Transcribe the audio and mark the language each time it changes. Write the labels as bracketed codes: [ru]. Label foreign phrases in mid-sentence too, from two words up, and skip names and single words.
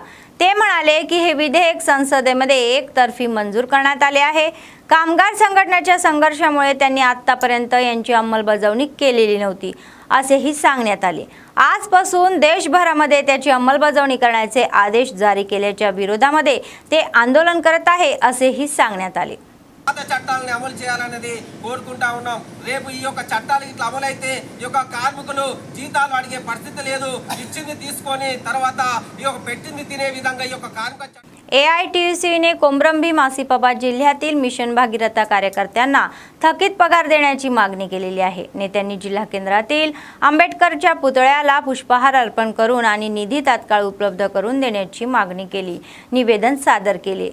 [mr] ते म्हणाले की हे विधेयक संसदेमध्ये एकतर्फी मंजूर करण्यात आले आहे. कामगार संघटनेच्या संघर्षामुळे त्यांनी आतापर्यंत यांची अंमलबजावणी केलेली नव्हती असेही सांगण्यात आले. आजपासून देशभरामध्ये त्याची अंमलबजावणी करण्याचे आदेश जारी केल्याच्या विरोधामध्ये ते आंदोलन करत आहे असेही सांगण्यात आले. [te] పాత చట్టాలను అమలు చేయాలనేది కోరుకుంటా ఉన్నాం. రేపు ఈ యొక్క చట్టాలు ఇట్లా అమలైతే ఈ యొక్క కార్మికులు జీతాలు అడిగే పరిస్థితి లేదు. ఇచ్చింది తీసుకొని తర్వాత ఈ యొక్క పెట్టింది తినే విధంగా ఈ యొక్క కార్మిక [mr] AITUCने कोमरंभीम आसिफाबाद जिल्ह्यातील मिशन भागीरथ कार्यकर्त्यांना थकीत पगार देण्याची मागणी केलेली आहे. नेत्यांनी जिल्हा केंद्रातील आंबेडकरच्या पुतळ्याला पुष्पहार अर्पण करून आणि निधी तात्काळ उपलब्ध करून देण्याची मागणी केली. निवेदन सादर केले.